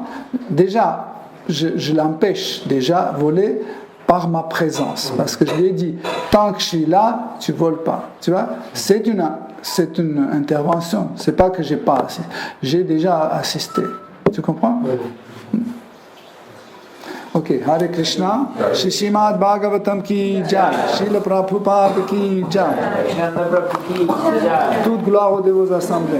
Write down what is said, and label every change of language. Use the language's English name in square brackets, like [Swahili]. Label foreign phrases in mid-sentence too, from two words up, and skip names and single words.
[French] Déjà, je l'empêche déjà de voler par ma présence. Parce que je lui ai dit, tant que je suis là, tu ne voles pas. Tu vois? C'est une intervention. Ce n'est pas que j'ai pas assisté. J'ai déjà assisté. Tu comprends? Oui. [Hindi] Ok, [Sanskrit] Hare Krishna, [Hindi] Shri Srimad Bhagavatam ki jai, Srila Prabhupada ki jai. [French] Toute gloire aux dévots assemblés.